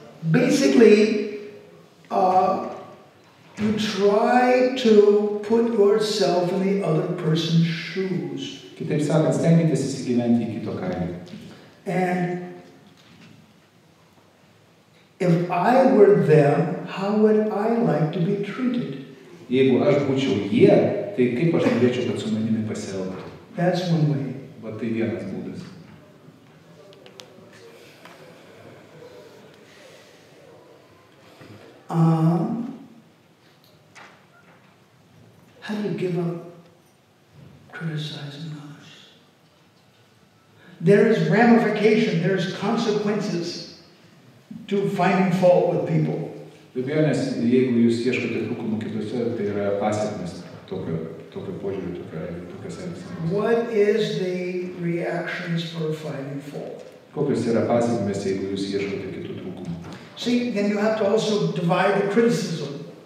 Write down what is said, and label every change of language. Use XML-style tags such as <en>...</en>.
<en>Basically, you try to put yourself in the other person's shoes.</en> <lt>Kitaip sakant, stenkitės įsigyventi į kito kailį.</lt> <en>And if I were them, how would I like to be treated?</en> <lt>Jeigu aš būčiau jie, tai kaip aš norėčiau, kad su manimi pasielgtų?</lt> <en>That's one way.</en> <lt>Va tai vienas būdas.</lt> <en>How do you give up criticizing others? There is ramification, there's consequences to finding fault with people.</en> <lt>Be abejonės, jeigu jūs ieškote trūkumų kitose, tai yra pasekmės tokio požiūrio, tokios elgsenos.</lt> <en>What is the reactions for finding fault?</en> <lt>Kokios yra pasekmės, jeigu jūs ieškote kitų trūkumų?</lt> <en>See, then you have to also divide the criticism.</en>